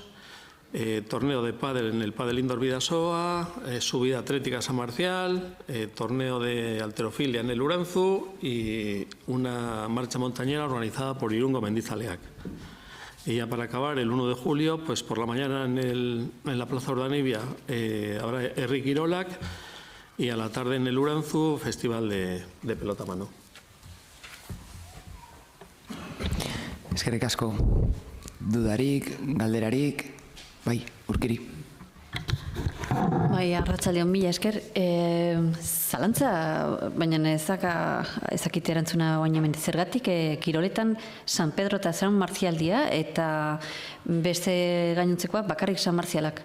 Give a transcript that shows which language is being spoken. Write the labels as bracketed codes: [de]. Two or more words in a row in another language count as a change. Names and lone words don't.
[es] Torneo de pádel en el Pádel Indoor Bidasoa, subida atlética San Marcial, torneo de halterofilia en el Urenzu y una marcha montañera organizada por Irungo Mendizaleak. Y ya para acabar, el 1 de julio, pues por la mañana en la Plaza Urdanibia habrá [eu] Herri Kirolak [es] y a la tarde en el Urenzu, festival de pelota a mano. [eu] Eskerrik asko. Dudarik, galderarik, bai, Urkiri. Bai, arratsaldeon mila esker. Zalantza, baina ezakite erantzuna baina hemen zergatik, kiroletan San Pedro eta San Marzialdia eta beste gainontzekoak bakarrik San Marzialak.